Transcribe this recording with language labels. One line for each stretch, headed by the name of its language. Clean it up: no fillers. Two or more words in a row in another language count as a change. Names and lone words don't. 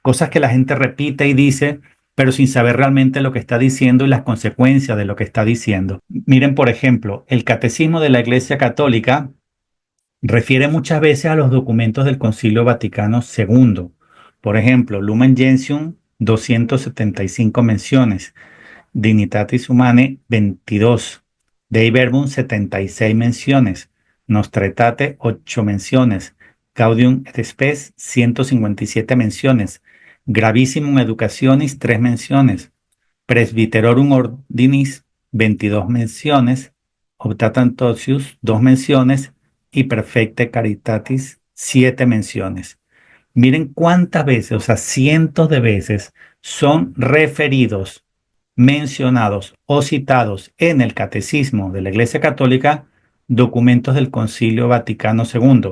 Spanish: cosas que la gente repite y dice, pero sin saber realmente lo que está diciendo y las consecuencias de lo que está diciendo. Miren, por ejemplo, el Catecismo de la Iglesia Católica refiere muchas veces a los documentos del Concilio Vaticano II. Por ejemplo, Lumen Gentium, 275 menciones. Dignitatis Humanae, 22. Dei Verbum, 76 menciones. Nostra Aetate, 8 menciones. Gaudium et Spes, 157 menciones. Gravissimum Educationis, 3 menciones. Presbyterorum Ordinis, 22 menciones. Optatam Totius, 2 menciones. Y Perfecte Caritatis, 7 menciones. Miren cuántas veces, o sea, cientos de veces, son referidos, mencionados o citados en el Catecismo de la Iglesia Católica documentos del Concilio Vaticano II.